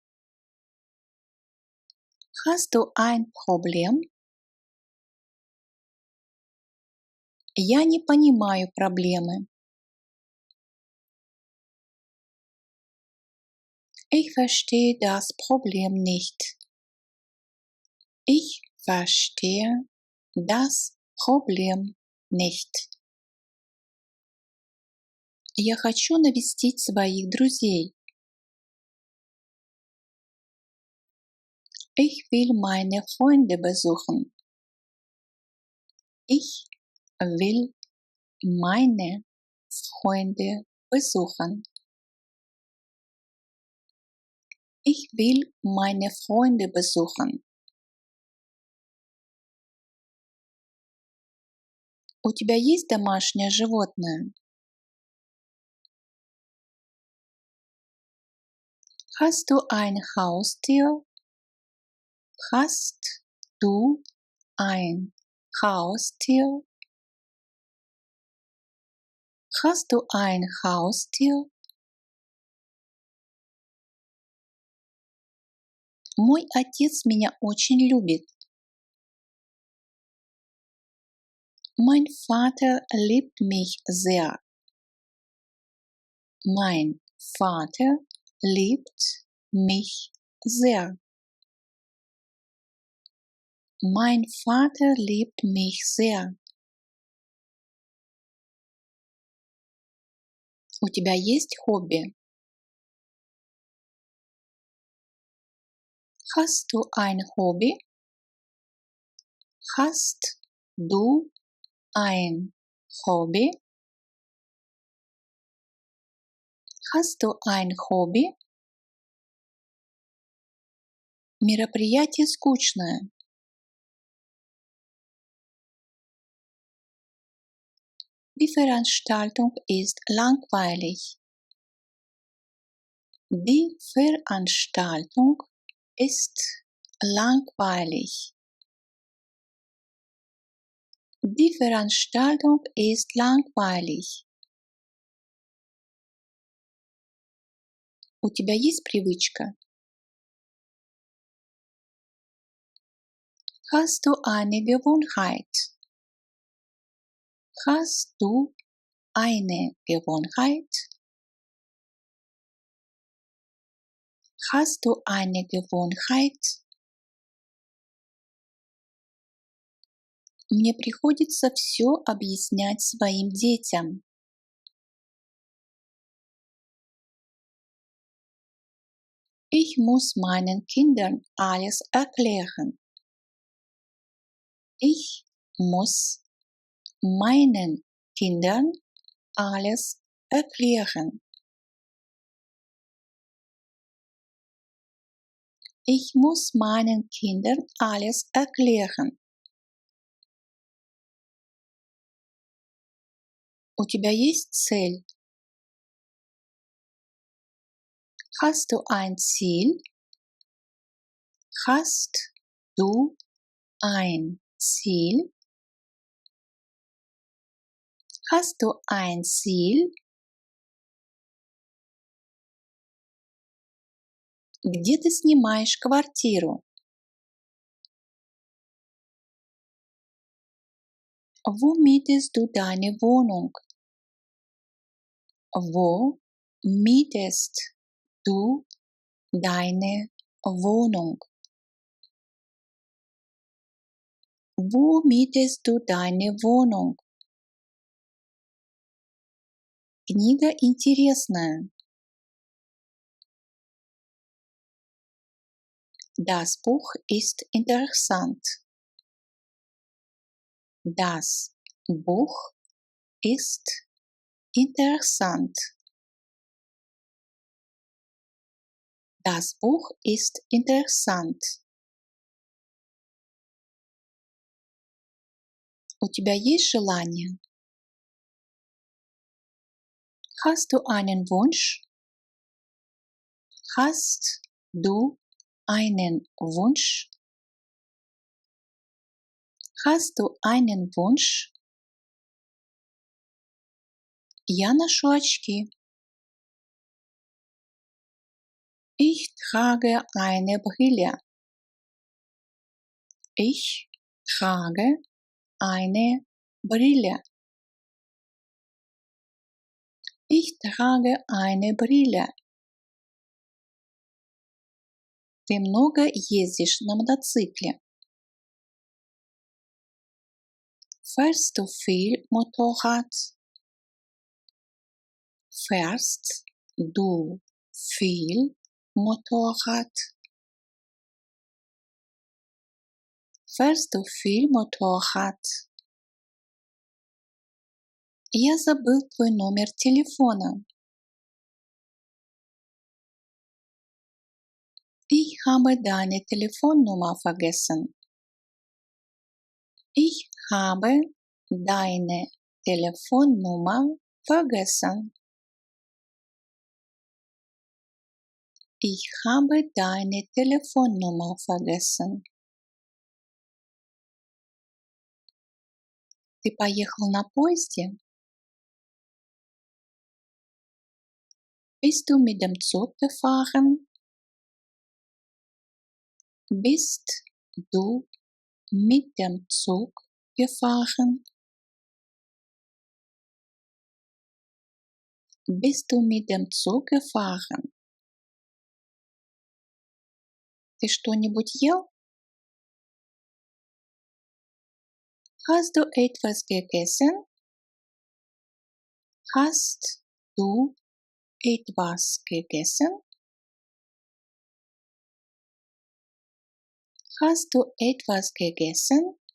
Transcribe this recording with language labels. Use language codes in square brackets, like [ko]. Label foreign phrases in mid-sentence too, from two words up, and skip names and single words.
[de] Hast du ein Problem? [ru] Я не понимаю проблемы. [de] Ich verstehe das Problem nicht. Ich verstehe das Problem nicht. [ru] Я хочу навестить своих друзей. [de] Ich will meine Freunde besuchen. Ich will meine Freunde besuchen. Ich will meine Freunde besuchen. [ru] У тебя есть домашнее животное? [de] Hast du ein Haustier? Hast du ein Haustier? Hast du ein Haustier? [ru] Мой отец меня очень любит. [de] Mein Vater liebt mich sehr. Mein Vater liebt mich sehr. Mein Vater liebt mich sehr. [ru] У тебя есть хобби? [de] Hast du ein Hobby? Hast du ein Hobby? Hast du ein Hobby? [ru] Мероприятие скучное. [de] Die Veranstaltung ist langweilig. Die Veranstaltung ist langweilig. Die Veranstaltung ist langweilig. [ru] У тебя есть привычка? [de] Hast du eine Gewohnheit? Hast du eine Gewohnheit? Hast du eine Gewohnheit? [ru] Мне приходится все объяснять своим детям. [de] Ich muss meinen Kindern alles erklären. Ich muss meinen Kindern alles erklären. Ich muss meinen Kindern alles erklären. [ru] У тебя есть цель? [de] Hast du ein Ziel? Hast du ein Ziel? Hast du ein Ziel? [ru] Где ты снимаешь квартиру? [de] Wo mietest du deine Wohnung? Wo mietest du deine Wohnung? Wo mietest du deine Wohnung? [ru] Книга интересная. [de] Das Buch ist interessant. Das Buch ist interessant. Das Buch ist interessant. [ru] У тебя есть желание? [de] Hast du einen Wunsch? Hast du einen Wunsch? Hast du einen Wunsch? [ru] Я ношу очки. [de] Ich trage eine Brille. Ich trage eine Brille. Ich trage eine Brille. [ru] Ты много ездишь на мотоцикле. [de] Fährst du viel Motorrad? Fährst du viel Motorrad? Fährst du viel Motorrad? [ru] Я забыл твой номер телефона. [de] Ich habe deine Telefonnummer vergessen. Ich habe deine Telefonnummer vergessen. Ich habe deine Telefonnummer vergessen. [ru] Ты поехал на поезде? [de] Bist du mit dem Zug gefahren? Bist du mit dem Zug gefahren? Bist du mit dem Zug gefahren? [ru] Ты что-нибудь ел? [de] Hast du etwas gegessen? Hast du etwas gegessen? Hast du etwas gegessen?